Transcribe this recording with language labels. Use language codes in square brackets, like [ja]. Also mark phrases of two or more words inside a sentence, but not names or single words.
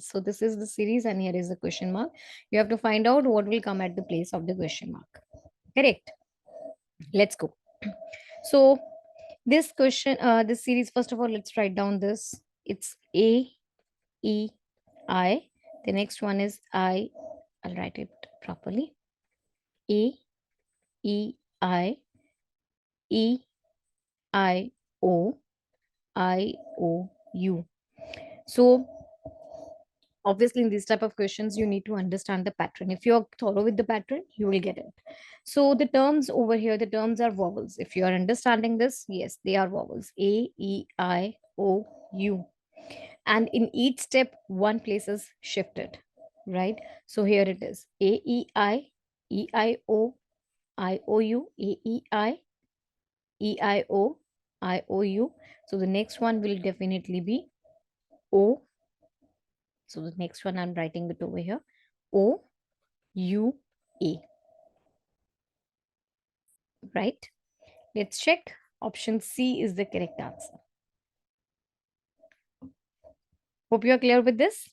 [en] So this is the series and here is the question mark. You have to find out what will come at the place of the question mark. Correct. Let's go. So this question, this series, first of all, let's write down this. It's A, E, I. The next one is I. I'll write it properly. A, E, I, E, I, O, I, O, U. So obviously in these type of questions, you need to understand the pattern. If you're thorough with the pattern, you will get it. So the terms over here, the terms are vowels. If you are understanding this, yes, they are vowels. A, E, I, O, U. And in each step, one place is shifted. right? So here it is A E I, E I O, I O U, A E I, E I O, I O U. So the next one will definitely be O. So the next one I'm writing it over here O U A, right? Let's check. Option C is the correct answer. Hope you are clear with this.